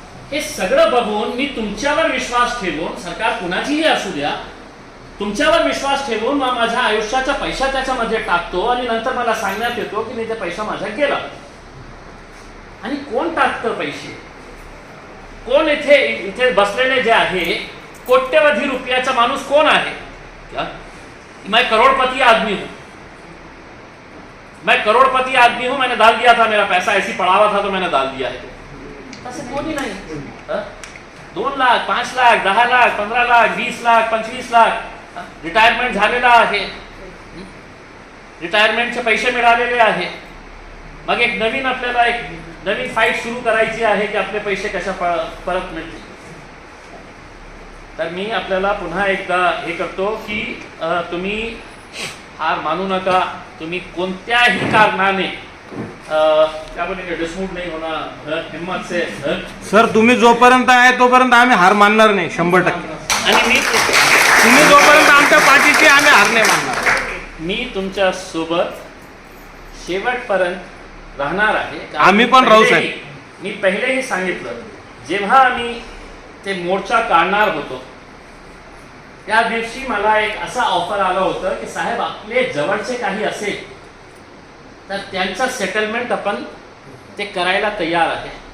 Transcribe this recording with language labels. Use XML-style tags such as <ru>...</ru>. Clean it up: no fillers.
<mr>हे सगळं बघून मी तुमच्यावर विश्वास ठेवून, सरकार कुणाचीही असू द्या, तुमच्यावर विश्वास ठेवून माझ्या आयुष्याचा पैसा त्याच्यामध्ये टाकतो आणि नंतर मला सांगण्यात येतो की नाही ते पैसा माझा गेला. आणि कोण टाकतं पैसे? कोण इथे बसलेले जे आहे कोट्यवधी रुपयाचा माणूस कोण आहे?</mr> <hi>क्या मैं करोड़पति आदमी हूं, मैं करोड़पति आदमी हूं, मैंने डाल दिया था, मेरा पैसा ऐसी पड़ा हुआ था तो मैंने डाल दिया है.</hi> <mr>तसं कोणी नाही. 2 लाख, 5 लाख, 10 लाख, 15 लाख, 20 लाख, 25 लाख रिटायरमेंट झालेला आहे, रिटायरमेंटचे पैसे मिळालेले आहे. मग आपल्याला एक नवीन फाईट सुरू करायची आहे की आपले पैसे कशा परत मिळतील. तर मी आपल्याला पुन्हा एकदा हे करतो की तुम्ही हार मानू नका. तुम्ही कोणत्याही कारणाने</mr> <hi>क्या बोलेंगे, डिसमूड नहीं होना, हिम्मत से</hi> <mr>सर तुम्ही जोपर्यंत आहे तोपर्यंत आम्ही हार मानणार नाही 100%. आणि मी तुम्ही जोपर्यंत आमच्या पाठीशी आम्ही हार नाही मानणार. मी तुमच्या सोबत शेवटपर्यंत राहणार आहे. आम्ही पण राहू साहेब. मी पहिलेही सांगितलं, जेव्हा आम्ही ते मोर्चा काढणार होतो त्या दिवशी मला एक असा ऑफर आला होतं की साहेब आपले जवळचे काही असेल तर त्यांचं सेटलमेंट आपण ते करायला तयार आहे.</mr>